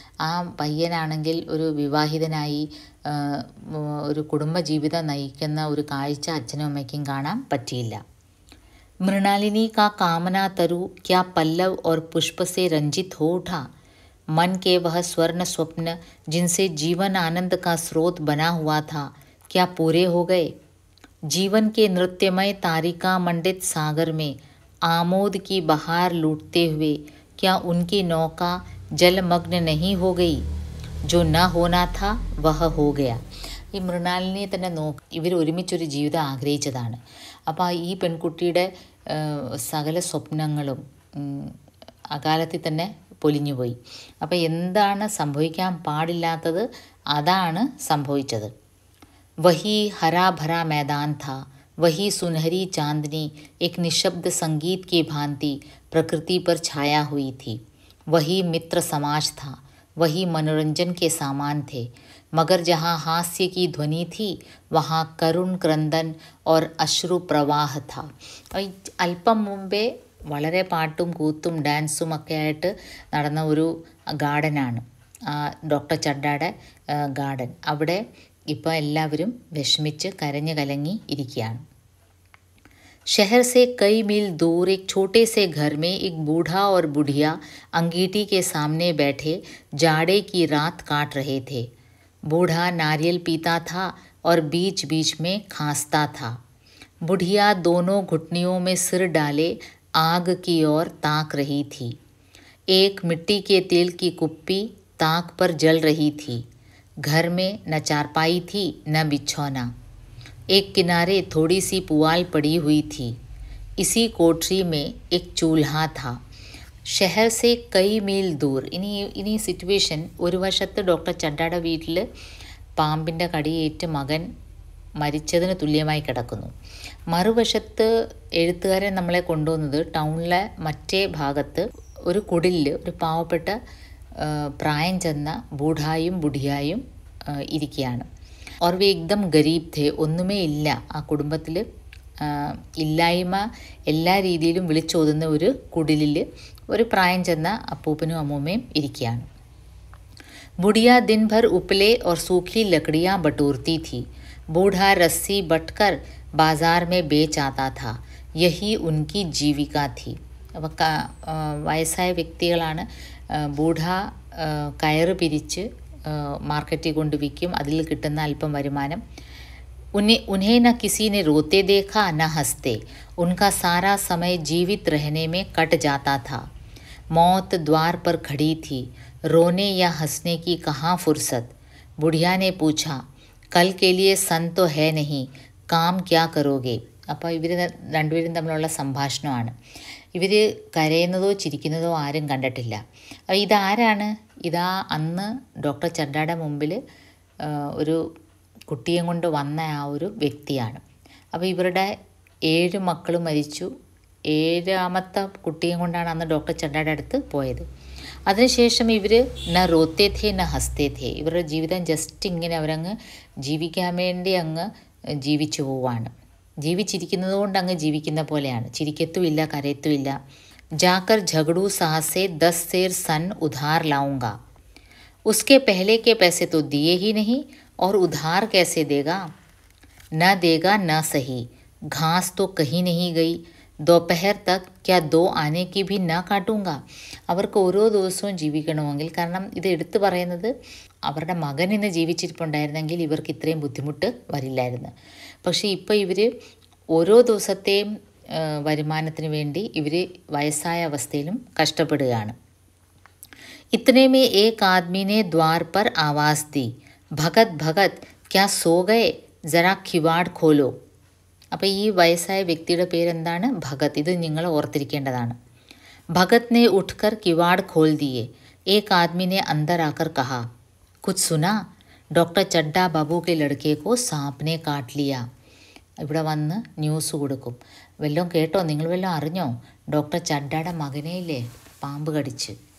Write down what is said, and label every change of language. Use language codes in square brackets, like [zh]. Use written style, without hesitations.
[ml] ആ പയ്യനാണെങ്കിൽ ഒരു വിവാഹിതനായി ഒരു കുടുംബജീവിതം നയിക്കുന്ന ഒരു കാഴ്ച അച്ഛനും അമ്മയ്ക്കും കാണാൻ പറ്റിയില്ല. [hi] മൃണാലിനി കാ കാമന തരു ക്യാ പല്ലവ് और पुष्प से रंजित हो उठा, मन के वह स्वर्ण स्वप्न जिनसे जीवन आनंद का स्रोत बना हुआ था क्या पूरे हो गए. जीवन के नृत्यमय तारिका मंडित सागर में आमोद की बहार लूटते हुए क्या उनकी नौका जलमग्न नहीं हो गई. जो न होना था वह हो गया. [ml] ഈ മൃണാലിനിയെ തന്നെ ഇവർ ഒരുമിച്ചൊരു ജീവിതം ആഗ്രഹിച്ചതാണ്. അപ്പോൾ ഈ പെൺകുട്ടിയുടെ സകല സ്വപ്നങ്ങളും അകാലത്തിൽ തന്നെ പൊലിഞ്ഞുപോയി. അപ്പോൾ എന്താണ് സംഭവിക്കാൻ പാടില്ലാത്തത് അതാണ് സംഭവിച്ചത്. [hi] वही हरा भरा मैदान था, वही सुनहरी चांदनी एक निशब्द संगीत की भांति प्रकृति पर छाया हुई थी, वही मित्र समाज था, वही मनोरंजन के सामान थे, मगर जहाँ हास्य की ध्वनि थी वहाँ करुण क्रंदन और अश्रु प्रवाह था. [ml] അല്പം മുമ്പേ വളരെ പാട്ടും കൂത്തും ഡാൻസും ഒക്കെ ആയിട്ട് നടന്ന ഒരു ഗാർഡനാണ് ഡോക്ടർ ചഡ്ഡയുടെ ഗാർഡൻ. അവിടെ ഇപ്പോൾ എല്ലാവരും വിഷമിച്ച് കരഞ്ഞു കലങ്ങി ഇരിക്കുകയാണ്. [hi] शहर से कई मील दूर एक छोटे से घर में एक बूढ़ा और बुढ़िया अंगीठी के सामने बैठे जाड़े की रात काट रहे थे. बूढ़ा नारियल पीता था और बीच बीच में खांसता था. बुढ़िया दोनों घुटनियों में सिर डाले आग की ओर ताक रही थी. एक मिट्टी के तेल की कुप्पी ताक पर जल रही थी. घर में न चारपाई थी न बिछौना. एक किनारे थोड़ी सी पुआल पड़ी हुई थी. इसी कोठरी में एक चूल्हा था. ഷെഹർ സെ കൈ മീൽ ദൂർ. [ml] ഇനി സിറ്റുവേഷൻ, ഒരു വശത്ത് ഡോക്ടർ ചഡ്ഡയുടെ വീട്ടിൽ പാമ്പിൻ്റെ കടിയേറ്റ് മകൻ മരിച്ചതിന് തുല്യമായി കിടക്കുന്നു. മറുവശത്ത് എഴുത്തുകാരൻ നമ്മളെ കൊണ്ടുവന്നത് ടൗണിലെ മറ്റേ ഭാഗത്ത് ഒരു കുടിലിൽ ഒരു പാവപ്പെട്ട പ്രായം ചെന്ന ബൂഢായും ബുഢിയായും ഇരിക്കുകയാണ്. [hi] और वे एकदम गरीब थे. [ml] ഒന്നുമേ ഇല്ല ആ കുടുംബത്തിൽ. ഇല്ലായ്മ എല്ലാ രീതിയിലും വിളിച്ചോതുന്ന ഒരു കുടിലിൽ ഒരു പ്രായം ചെന്ന അപ്പൂപ്പനും അമ്മൂമ്മയും ഇരിക്കുകയാണ്. [hi] बुढ़िया दिन भर उपले और सूखी लकड़ियाँ बटोरती थी. बूढ़ा रस्सी बटकर बाजार में बेच आता था. यही उनकी जीविका थी. [ml] അപ്പോൾ വയസ്സായ വ്യക്തികളാണ്. ബൂഢ കയറ് പിരിച്ച് മാർക്കറ്റിൽ കൊണ്ട് വിൽക്കും. അതിൽ കിട്ടുന്ന അല്പം വരുമാനം. [hi] उन्हें न किसी ने रोते देखा न हंसते. उनका सारा समय जीवित रहने में कट जाता था. मौत द्वार पर खड़ी थी. रोने या हंसने की कहाँ फुर्सत. बुढ़िया ने पूछा, कल के लिए सन तो है नहीं, काम क्या करोगे. [ml] അപ്പോൾ ഇവർ രണ്ടുപേരും തമ്മിലുള്ള സംഭാഷണമാണ്. ഇവർ കരയുന്നതോ ചിരിക്കുന്നതോ ആരും കണ്ടിട്ടില്ല. ഇതാരാണ്? ഇതാ അന്ന് ഡോക്ടർ ചഡ്ഡയുടെ മുമ്പിൽ ഒരു കുട്ടിയെ കൊണ്ട് വന്ന ആ ഒരു വ്യക്തിയാണ്. അപ്പോൾ ഇവരുടെ 7 മക്കൾ മരിച്ചു. 7ാമത്തെ കുട്ടിയെ കൊണ്ടാണ് അന്ന് ഡോക്ടർ ചഡ്ഡയുടെ അടുത്ത് പോയത്. അതിനുശേഷം ഇവർ [hi] ന റോത്തേ ഥേ ന ഹസ്തേ ഥേ. [ml] ഇവരുടെ ജീവിതം ജസ്റ്റ് ഇങ്ങനെ അവരങ്ങ് ജീവിക്കാൻ വേണ്ടി അങ്ങ് ജീവിച്ചു പോവാണ്. ജീവിച്ചിരിക്കുന്നത് കൊണ്ട് അങ്ങ് ജീവിക്കുന്ന പോലെയാണ്. ചിരിക്കത്തുമില്ല, കരയത്തുമില്ല. [hi] ജാക്കർ झगड़ू साहब से 10 सेर सन उधार लाऊंगा. उसके पहले के पैसे तो दिए ही नहीं और उधार कैसे देगा. न देगा न सही. घास तो कहीं नहीं गई. दोपहर तक क्या 2 आने की भी न काटूंगा. [ml] അവർക്ക് ഓരോ ദിവസവും ജീവിക്കണമെങ്കിൽ, കാരണം ഇത് എടുത്തു പറയുന്നത് അവരുടെ മകൻ ഇന്ന് ജീവിച്ചിരിപ്പുണ്ടായിരുന്നെങ്കിൽ ഇവർക്ക് ഇത്രയും ബുദ്ധിമുട്ട് വരില്ലായിരുന്നു. പക്ഷേ ഇപ്പോൾ ഇവർ ഓരോ ദിവസത്തെയും വരുമാനത്തിന് വേണ്ടി ഇവർ വയസ്സായ അവസ്ഥയിലും കഷ്ടപ്പെടുകയാണ്. [hi] इतने में एक आदमी ने द्वार पर आवाज़ दी, भगत भगत क्या सो गए, जरा किवाड़ खोलो. [ml] അപ്പോൾ ഈ വയസ്സായ വ്യക്തിയുടെ പേരെന്താണ്? ഭഗത്. ഇത് നിങ്ങൾ ഓർത്തിരിക്കേണ്ടതാണ്. [hi] भगत ने उठकर किवाड़ खोल दिए. एक आदमी ने अंदर आकर कहा, कुछ सुना. डॉक्टर चड्डा बाबू के लड़के को सांप ने काट लिया. [ml] ഇവിടെ വന്ന് ന്യൂസ് കൊടുക്കും. വല്ലതും കേട്ടോ? നിങ്ങൾ വല്ലതും അറിഞ്ഞോ? ഡോക്ടർ ചഡ്ഡയുടെ മകനെയില്ലേ പാമ്പ് കടിച്ച്.